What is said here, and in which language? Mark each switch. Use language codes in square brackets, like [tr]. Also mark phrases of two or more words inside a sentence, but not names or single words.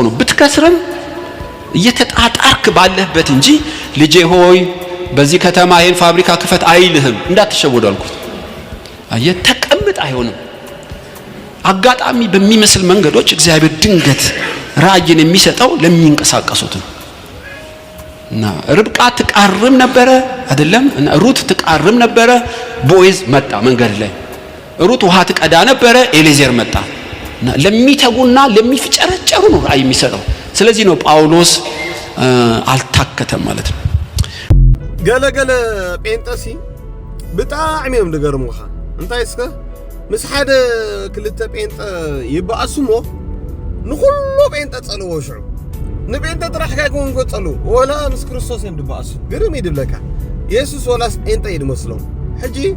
[am] ነው ብትከስረም እየተጣጣርክ ባለህበት እንጂ ልጄ ሆይ በዚህ ከተማ ይሄን ፋብሪካ ክፈት አይልህም እንዳትሸወዱ አልኩት ተቀምጥ አይሆንም አጋጣሚ በሚመስል መንገዶች እግዚአብሔር ድንገት ራእይን የሚሰጠው ለሚንቀሳቀሱት እና ርብቃ ትቃርም ነበረ አይደለም እና ሩት ትቃርም ነበረ ቦይዝ መጣ መንገድ ላይ ሩት ውሃ ትቀዳ ነበረ። ኤሌዜር መጣ። ለሚተጉና ለሚፍጨረጨሩ ነው ራእይ የሚሰጠው። ስለዚህ ነው ጳውሎስ አልታከተም ማለት ነው። [ti] ገለገለ ጴንጠሲ ብጣዕሚ እዮም ዝገርሙኻ እንታይ እስከ ምስ ሓደ ክልተ ጴንጠ ይበኣሱሞ ንኩሉ ጴንጠ ጸልዎ ሽዑ ንጴንጠ ጥራሕ ካይኮን ኮጸልው ወላ ምስ ክርስቶስ እዮም ዝበኣሱ ግርም ይድብለካ ኢየሱስ ወላስ ጴንጠ ይድመስሎም ሕጂ